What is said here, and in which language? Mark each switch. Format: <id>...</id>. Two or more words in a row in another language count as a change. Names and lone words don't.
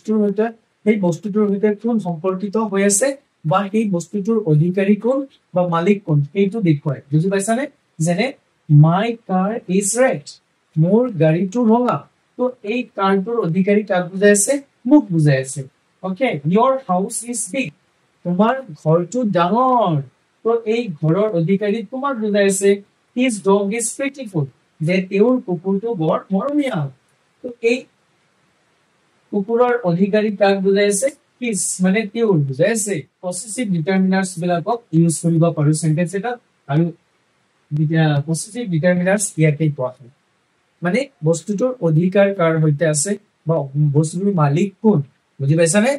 <as>বস্তুটোৰ সৈতে কোন সম্পৰ্কিত হৈ আছে বা সেই বস্তুটোৰ অধিকাৰী কোন বা মালিক কোন সেইটো দেখুৱায় বুজি পাইছানে যেনে</as> <en>my car is red</en> <as>মোৰ গাড়ীটো ৰঙা তো তো এই কারটোৰ অধিকাৰী কাক বুজাই আছে মোক বুজাই আছে ওকে</as> <en>your house is big</en> <as>তোমাৰ ঘৰটো ডাঙৰ তো এই ঘৰৰ অধিকাৰী তোমাক বুজাই আছে</as> <en>his dog is beautiful</en> <as>যে তেওঁৰ কুকুৰটো বৰ মৰমীয়া তো এই কুকুৰৰ অধিকাৰী কাক বুজাই আছে his মানে তেওঁৰ বুজাই আছে</as> <en>possessive determiners</en> <as>বিলাকক ইউজ কৰিব পাৰো সেন্টেন্স এটা আৰু</as> <en>possessive determiners</en> <as>ইয়াতে পোৱা হয় মানে বস্তুটোৰ অধিকাৰ কাৰ হৈতে আছে বা বস্তুটোৰ মালিক কোন বুজি পাইছানে</as>